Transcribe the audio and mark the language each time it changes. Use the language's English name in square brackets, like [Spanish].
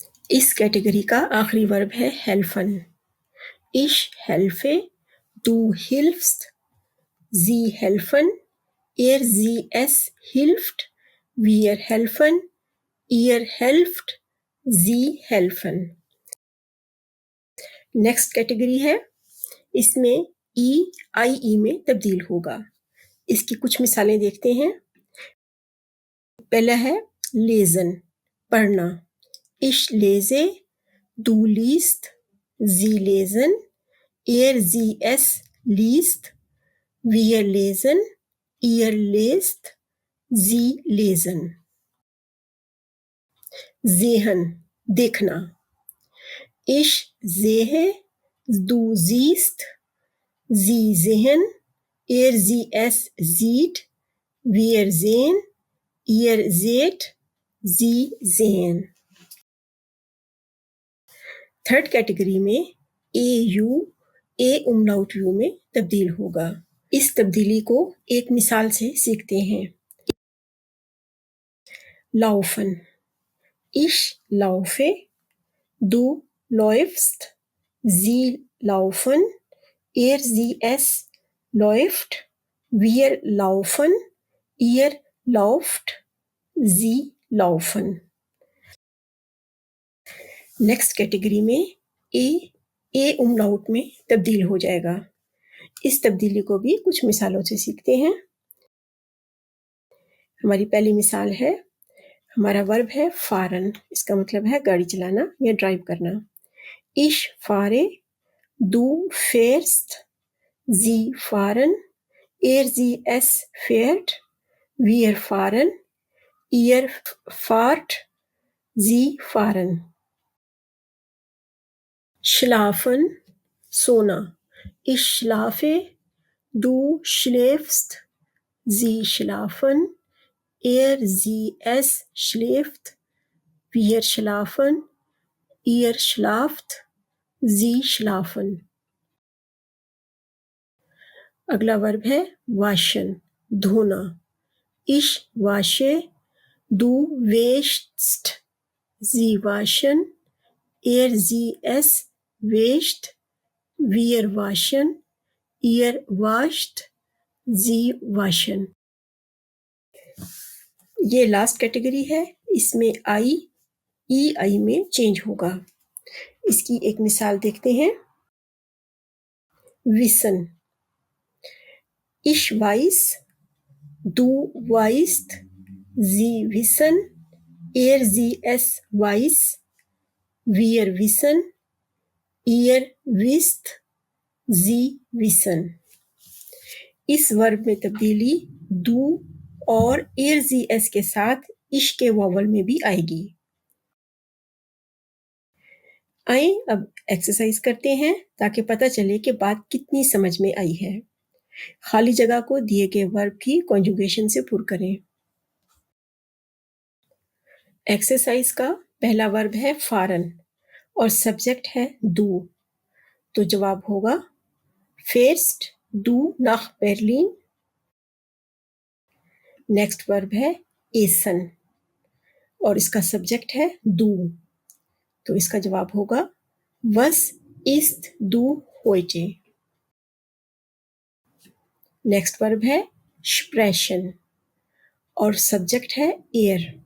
[Hindi] इस कैटेगरी का आखिरी वर्ब है हेल्फन। [German] Ich helfe, du hilfst, sie helfen, es hilft, wir helfen, ihr helft, sie helfen। [Hindi] Next category है, इसमें ई आई में तब्दील होगा। इसकी कुछ मिसालें देखते हैं। पहला है लेजन पढ़ना। [German] Ich lese, du liest, sie lesen, sie es liest, wir lesen, ihr lest, sie lesen. Sehen, देखना. Ich sehe, du siehst, sie sehen, sie es sieht, wir sehen, ihr seht, sie sehen. [Hindi] Third category में ए U A उमलाउट you में तब्दील होगा. इस तब्दीली को एक मिसाल से सीखते हैं. [German] laufen. Ich laufe, du läufst, sie laufen, sie es läuft, wir laufen, ihr lauft, sie laufen. [Hindi] Next category में ए उमलाउट में तब्दील हो जाएगा. इस तब्दीली को भी कुछ मिसालों से सीखते हैं. हमारी पहली मिसाल है, हमारा वर्ब है फारन. इसका मतलब है गाड़ी चलाना या ड्राइव करना. [German] Ich fahre, du fährst, sie fahren, sie es fährt, wir fahren, ihr fahrt, sie fahren. Schlafen, सोना. Ich schlafe, du schläfst, sie schlafen, sie es schläft, wir schlafen, ihr schlaft, sie schlafen. [Hindi] अगला verb है waschen, धोना. [German] Ich wasche, du wäschst, sie waschen, sie es wäscht, wir waschen, ihr wascht, sie waschen. [Hindi] ये last category है. इसमें आई में change होगा. इसकी एक मिसाल देखते हैं. wissen. [German] Ich weiß, du weißt, sie wissen, sie es weiß, wir wissen, ihr wisst, sie wissen. [Hindi] इस वर्ब में तब्दीली do और sie es के साथ इश के वावल में भी आएगी. आए अब एक्सरसाइज करते हैं ताकि पता चले कि बात कितनी समझ में आई है. खाली जगह को दिए गए वर्ब की कॉन्जुगेशन से पुर करें. एक्सरसाइज का पहला वर्ब है फारन और सब्जेक्ट है du. तो जवाब होगा [German] fährst du nach Berlin. [Hindi] Next verb है essen और इसका सब्जेक्ट है du. तो इसका जवाब होगा [German] was isst du heute. [Hindi] Next verb है sprechen और सब्जेक्ट है er.